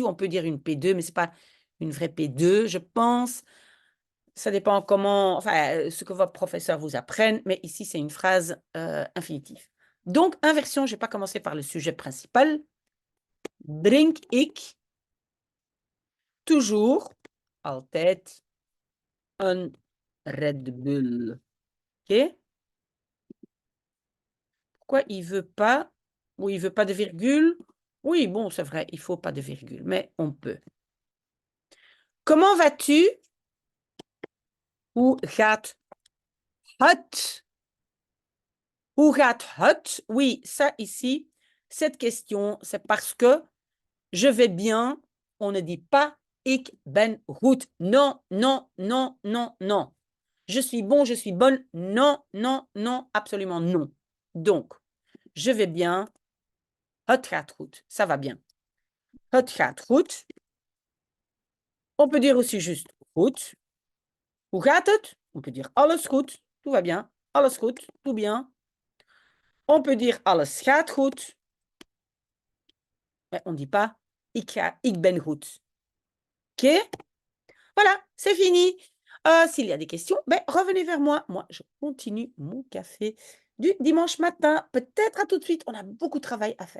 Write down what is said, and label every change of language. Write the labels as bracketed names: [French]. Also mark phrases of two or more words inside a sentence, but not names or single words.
[French] On peut dire une P2, mais ce n'est pas une vraie P2, je pense. Ça dépend comment, enfin, ce que votre professeur vous apprenne, mais ici, c'est une phrase infinitive. Donc, inversion, je ne vais pas commencer par le sujet principal. [Dutch] Drink ik toujours, altijd, een Red Bull. [French] OK? Pourquoi il ne veut pas, ou il ne veut pas de virgule? Oui, bon, c'est vrai, il ne faut pas de virgule, mais on peut. Comment vas-tu? [Dutch] Hoe gaat het? Hoe gaat het? [French] Oui, ça ici, cette question, c'est parce que je vais bien. On ne dit pas [Dutch] ik ben goed. [French] Non, non, non, non, non. Je suis bon, je suis bonne. Non, non, non, absolument non. Donc, je vais bien. [Dutch] Het gaat goed. [French] Ça va bien. [Dutch] Het gaat goed. [French] On peut dire aussi juste goed. [Dutch] Hoe gaat het? [French] On peut dire [Dutch] alles goed. [French] Tout va bien. [Dutch] Alles goed. [French] Tout bien. On peut dire [Dutch] alles gaat goed. [French] Mais on ne dit pas [Dutch] ik ben goed. [French] OK? Voilà, c'est fini. S'il y a des questions, ben, revenez vers moi. Moi, je continue mon café du dimanche matin. Peut-être à tout de suite. On a beaucoup de travail à faire.